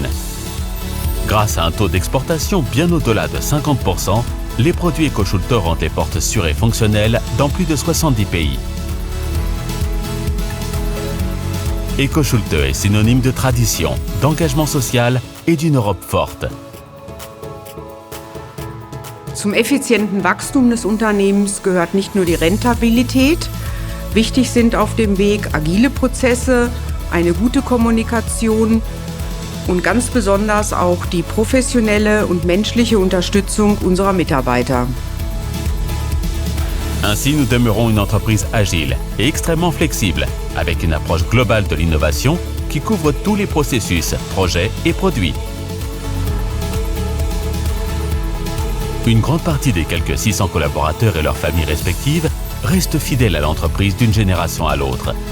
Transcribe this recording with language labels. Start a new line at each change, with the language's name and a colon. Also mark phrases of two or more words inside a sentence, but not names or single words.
French: Grâce à un taux d'exportation bien au-delà de 50%, les produits EcoSchulte rendent les portes sûres et fonctionnelles dans plus de 70 pays. EcoSchulte est synonyme de tradition, d'engagement social et d'une Europe forte.
German: Zum effizienten Wachstum des Unternehmens gehört nicht nur die Rentabilität. Wichtig sind auf dem Weg agile Prozesse, eine gute Kommunikation und ganz besonders auch die professionelle und menschliche Unterstützung unserer Mitarbeiter.
French: Ainsi, nous demeurons une entreprise agile et extrêmement flexible, avec une approche globale de l'innovation qui couvre tous les processus, projets et produits. Une grande partie des quelques 600 collaborateurs et leurs familles respectives restent fidèles à l'entreprise d'une génération à l'autre.